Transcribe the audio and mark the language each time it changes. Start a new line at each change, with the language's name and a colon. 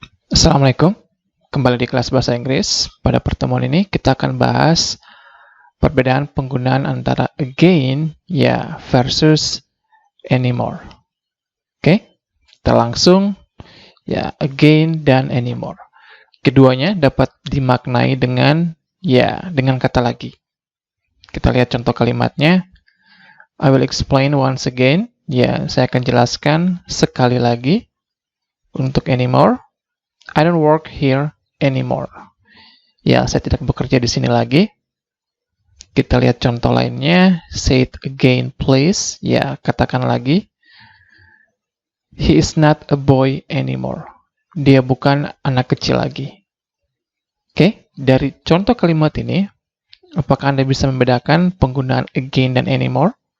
Indonesian: Assalamualaikum, kembali di kelas bahasa Inggris. Pada pertemuan ini kita akan bahas perbedaan penggunaan antara again versus anymore. Oke, kita langsung again dan anymore. Keduanya dapat dimaknai dengan kata lagi. Kita lihat contoh kalimatnya.
English: I will explain once again.
Indonesian: Saya akan jelaskan sekali lagi.
English: Untuk anymore, I don't work here anymore.
Indonesian: Saya tidak bekerja di sini lagi. Kita lihat contoh lainnya.
English: Say it again, please.
Indonesian: Katakan lagi.
English: He is not a boy anymore.
Indonesian: Dia bukan anak kecil lagi. Oke, dari contoh kalimat ini, apakah Anda bisa membedakan penggunaan again dan anymore?